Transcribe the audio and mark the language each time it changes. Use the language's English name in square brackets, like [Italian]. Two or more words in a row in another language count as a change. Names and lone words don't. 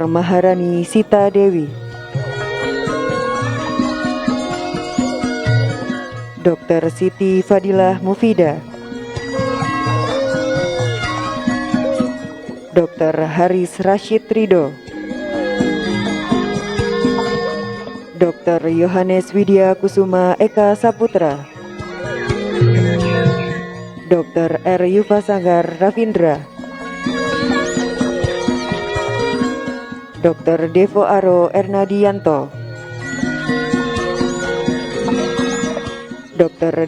[Indonesian] Maharani Sita Dewi, Dr. Siti Fadilah Mufidah, Dr. Haris Rashid Ridho, Dr. Yohanes Widya Kusuma Eka Saputra, Dr. R. Yufasanggar Ravindra, Dr. Devo Aro Ernadianto, Dr.